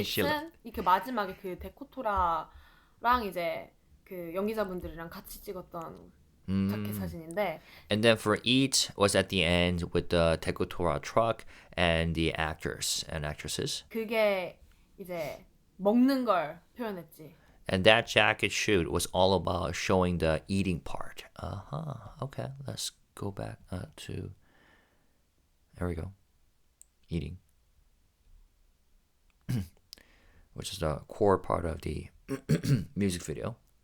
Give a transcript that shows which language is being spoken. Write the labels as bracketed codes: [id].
[ko] eat은 이렇게 마지막에 그 데코토라랑 이제 그 연기자분들이랑 같이 찍었던 자켓 사진인데 [en] And then for Eat was at the end with the Tekotora truck and the actors and actresses. [ko] 그게 이제 먹는 걸 표현했지. [en] And that jacket shoot was all about showing the eating part. Okay, let's go back to. There we go. Eating. Which is the core part of the music video.